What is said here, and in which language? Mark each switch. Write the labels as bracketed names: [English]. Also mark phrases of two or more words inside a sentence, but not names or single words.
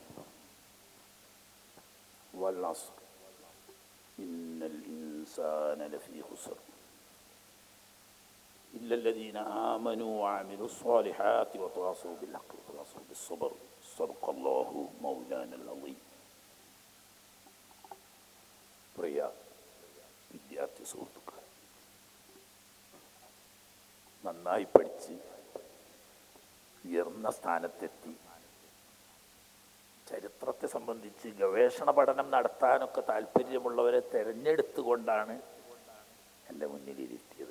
[Arabic] والعصر إن الإنسان لفي خسر إلا الذين آمنوا وعملوا الصالحات وتواصوا بالحق وتواصوا بالصبر صدق الله مولانا العظيم. [Malayalam] പ്രിയ വിദ്യാർത്ഥി സുഹൃത്തുക്കൾ, നന്നായി പഠിച്ച് ഉയർന്ന സ്ഥാനത്തെത്തി ചരിത്രത്തെ സംബന്ധിച്ച് ഗവേഷണ പഠനം നടത്താനൊക്കെ താല്പര്യമുള്ളവരെ തിരഞ്ഞെടുത്തുകൊണ്ടാണ് എൻ്റെ മുന്നിലിരുത്തിയത്.